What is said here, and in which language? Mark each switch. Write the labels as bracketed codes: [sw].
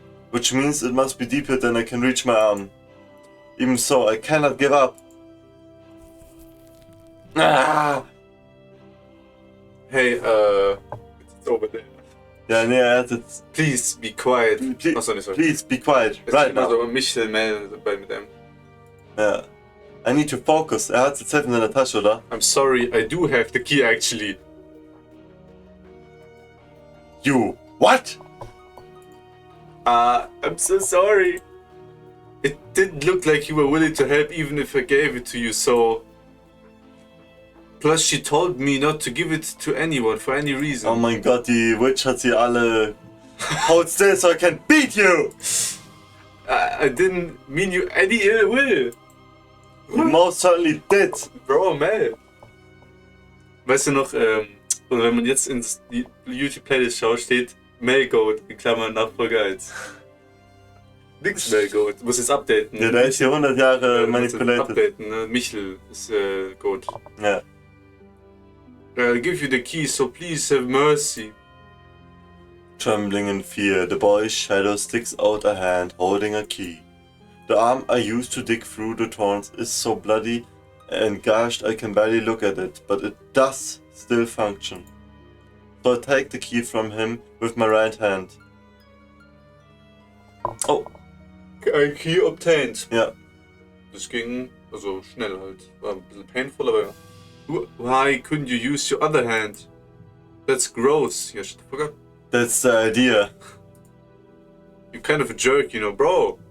[en] Which means it must be deeper than I can reach my arm. Even so, I cannot give up. Hey, it's over there. [de] Ja, nee, er hat jetzt... [en] Please be quiet. Please, Sorry. please be quiet, right now. [de] Also mich melden mit dem. Ja. [en] I need to focus. [de] Er hat jetzt selbst in seiner Tasche, oder? [en] I'm sorry, I do have the key actually. You... What? I'm so sorry. It didn't look like you were willing to help even if I gave it to you, so... Plus she told me not to give it to anyone for any reason. [de] Oh mein Gott, die Witch hat sie alle... [en] Hold still so I can beat you! I didn't mean you any ill will. You most certainly did. Bro, man. [de] Weißt du noch, oder wenn man jetzt ins YouTube-Playlist schaut, steht Melgoat in Klammern Nachfolger 1. Nix Melgoat, du musst jetzt updaten. Ja, der ist hier 100 Jahre manipulated. Updaten, ne? Michel ist Goat. Ja. [en] I'll give you the key, so please have mercy. Trembling in fear, the boy's shadow sticks out a hand holding a key. The arm I used to dig through the thorns is so bloody and gashed I can barely look at it, but it does still function. So I take the key from him with my right hand. Oh. Ein Key obtained. [de] Ja. Das ging also schnell halt. War ein bisschen painful, aber ja. [en] Why couldn't you use your other hand? That's gross. Yeah, shut the fuck up. That's the idea. You're kind of a jerk, you know, bro.